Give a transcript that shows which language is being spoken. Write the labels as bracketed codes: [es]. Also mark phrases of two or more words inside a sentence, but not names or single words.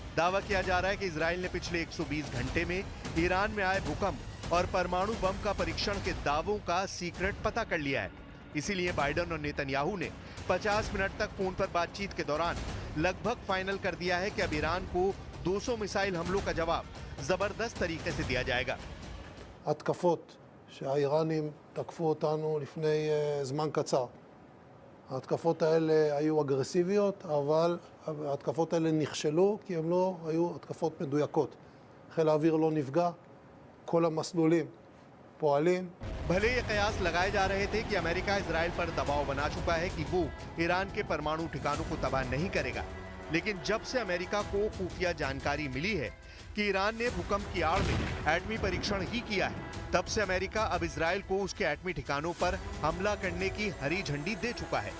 [hi] दावा किया जा रहा है कि इजराइल ने पिछले 120 घंटे में ईरान में आए भूकंप और परमाणु बम का परीक्षण के दावों का सीक्रेट पता कर लिया है। इसीलिए बाइडेन और नेतन्याहू ने 50 मिनट तक फोन पर बातचीत के दौरान लगभग फाइनल कर दिया है कि अब ईरान को 200 मिसाइल हमलों का जवाब जबरदस्त तरीके से दिया जाएगा। [he] שהאיראנים תקפו אותנו לפני זמן קצר. ההתקפות האלה היו אגרסיביות, אבל ההתקפות האלה נכשלו כי הן לא היו התקפות מדויקות. חיל האוויר לא נפגע, כל המסלולים פועלים. [hi] भले ये कयास लगाए जा रहे थे कि अमेरिका इजराइल पर दबाव बना चुका है कि वो ईरान के परमाणु ठिकानों को तबाह नहीं करेगा, लेकिन जब से अमेरिका को खुफिया जानकारी मिली है कि ईरान ने भूकंप की आड़ में एटमी परीक्षण ही किया है, तब से अमेरिका अब इजराइल को उसके एटमी ठिकानों पर हमला करने की हरी झंडी दे चुका है।